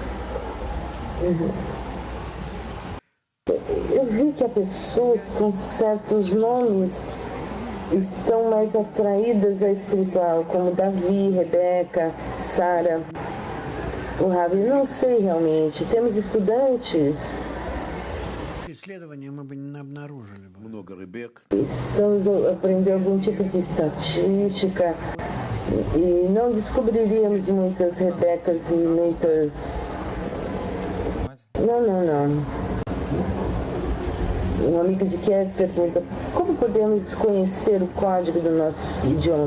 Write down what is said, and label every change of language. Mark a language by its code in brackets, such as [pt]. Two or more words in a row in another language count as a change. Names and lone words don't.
[pt] Eu vi que há pessoas com certos nomes estão mais atraídas à espiritual, como Davi, Rebeca, Sara. O Rabi, não sei realmente. Temos estudantes. [ru] Исследования мы бы не обнаружили бы. Много Ребек. [pt] Precisamos aprender algum tipo de estatística e não descobriríamos muitas Rebecas e muitas... Não. Um amigo de Kiev pergunta, como podemos desconhecer o código do nosso idioma?